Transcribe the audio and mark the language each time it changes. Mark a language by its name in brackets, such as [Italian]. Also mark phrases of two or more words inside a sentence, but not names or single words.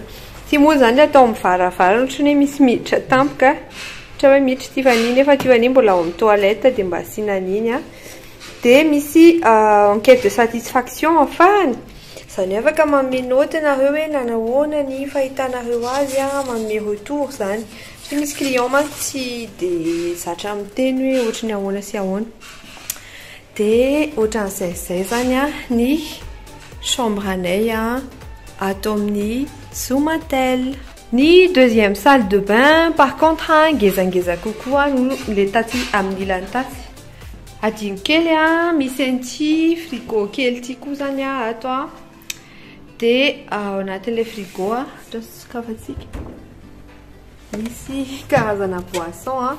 [Malagasy] Ty moa zany atao mivaravara ohatran'ny hoe misy miditra tampoka ohatra hoe miditra ty vaniny efa ty vaniny mbola ao amin'ny toilette dia mba asiana an'iny Dia misy [French] enquête de satisfaction [Malagasy] afahany zany afaka manome note nareo hoe nanahoana ny fahitanareo azy manome retour zany Tsy misy client manko tsy dia zatra miteny hoe ohatran'ny ahoana sy ahoana. Dia ohatran'izay zany a ny chambre anay a atao amin'ny Soumatel. Ny [French] deuxième salle de bain par contre [Malagasy] ngezangeza kokoa no le taty amin'ny ilany taty. Adino kely a misy an'ity frigo kely ity koa zany a ato a. Dia ao anatin'ilay frigo a sokafantsika misy karazana boisson a.